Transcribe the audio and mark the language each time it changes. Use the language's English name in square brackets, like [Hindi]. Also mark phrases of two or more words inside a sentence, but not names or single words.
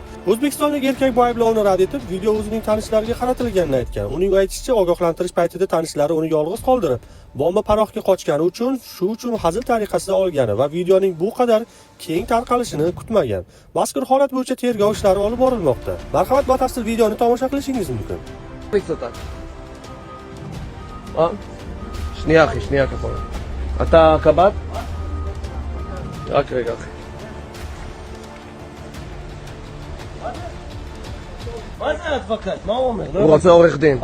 [Uzbek] O'zbekistonlik erkak bu ayblovni rad etib, video o'zining tanishlariga qaratilganini aytgan. Uning aytishicha, ogohlantirish paytida tanishlari uni yolg'iz qoldirib, bomba panohga qochgani uchun, shu uchun hazil tariqasida olgani va videoning bu qadar keng tarqalishini kutmagan. Mazkur holat bo'yicha tergov ishlari olib borilmoqda. Marhamat, batafsil videoni tomosha qilishingiz mumkin. [Hebrew] שנייה אחי, שנייה כפרה. אתה קב"ט? רק רגע אחי. מה זה אדבוקט? מה הוא אומר? הוא רוצה עורך דין.